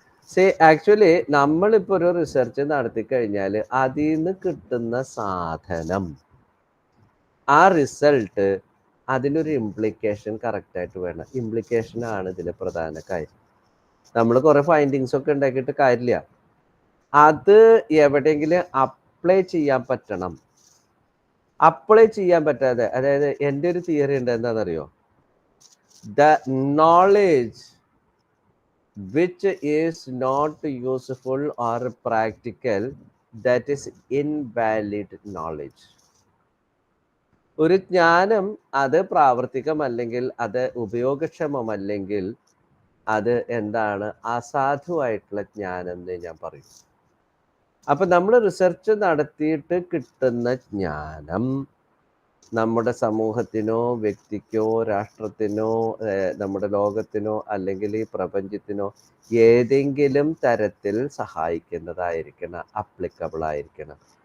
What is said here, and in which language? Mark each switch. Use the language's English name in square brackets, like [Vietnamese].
[Malayalam] Say actually നമ്മളിപ്പോൾ ഒരു research നടത്തി കഴിഞ്ഞാൽ അതിൽ നിന്ന് കിട്ടുന്ന സാധനം, ആ റിസൾട്ട്, അതിനൊരു ഇംപ്ലിക്കേഷൻ കറക്റ്റായിട്ട് വേണം. ഇംപ്ലിക്കേഷനാണ് ഇതിലെ പ്രധാന കാര്യം. നമ്മൾ കുറേ ഫൈൻഡിങ്സ് ഒക്കെ ഉണ്ടാക്കിയിട്ട് കാര്യമില്ല, അത് എവിടെയെങ്കിലും അപ്ലൈ ചെയ്യാൻ പറ്റണം. അപ്ലൈ ചെയ്യാൻ പറ്റാതെ, അതായത് എൻ്റെ ഒരു തിയറി ഉണ്ട്, എന്താണെന്നറിയോ? [English] The knowledge which is not useful or practical, that is invalid knowledge. [Malayalam] ഒരു ജ്ഞാനം അത് പ്രാവർത്തികമല്ലെങ്കിൽ, അത് ഉപയോഗക്ഷമമല്ലെങ്കിൽ, അത് എന്താണ്? അസാധുവായിട്ടുള്ള ജ്ഞാനം എന്ന് ഞാൻ പറയും. അപ്പൊ നമ്മൾ റിസർച്ച് നടത്തിയിട്ട് കിട്ടുന്ന ജ്ഞാനം നമ്മുടെ സമൂഹത്തിനോ വ്യക്തിക്കോ രാഷ്ട്രത്തിനോ നമ്മുടെ ലോകത്തിനോ അല്ലെങ്കിൽ ഈ പ്രപഞ്ചത്തിനോ ഏതെങ്കിലും തരത്തിൽ സഹായിക്കുന്നതായിരിക്കണം, അപ്ലിക്കബിൾ ആയിരിക്കണം.